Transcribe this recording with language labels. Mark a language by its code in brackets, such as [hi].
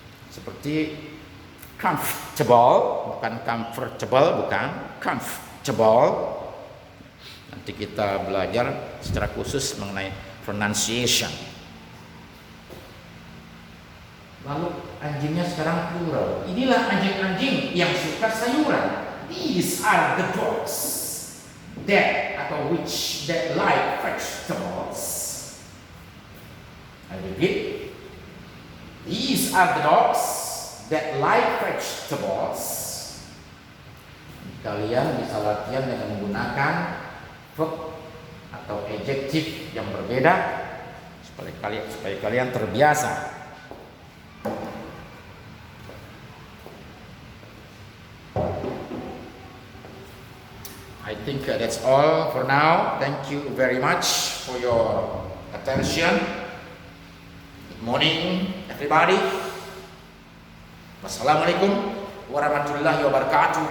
[id] Seperti comfortable, bukan comfortable, bukan comfortable. Nanti kita belajar secara khusus mengenai pronunciation. Lalu anjingnya sekarang plural. Inilah anjing-anjing yang suka sayuran. [en] These are the dogs that [id] atau [en] which that like vegetables. I repeat. These are the dogs that like vegetables. [id] Kalian bisa latihan dengan menggunakan verb atau adjektif yang berbeda supaya kalian terbiasa. [en] I think that's all for now. Thank you very much for your attention. Good morning, everybody. Wassalamualaikum warahmatullahi wabarakatuh.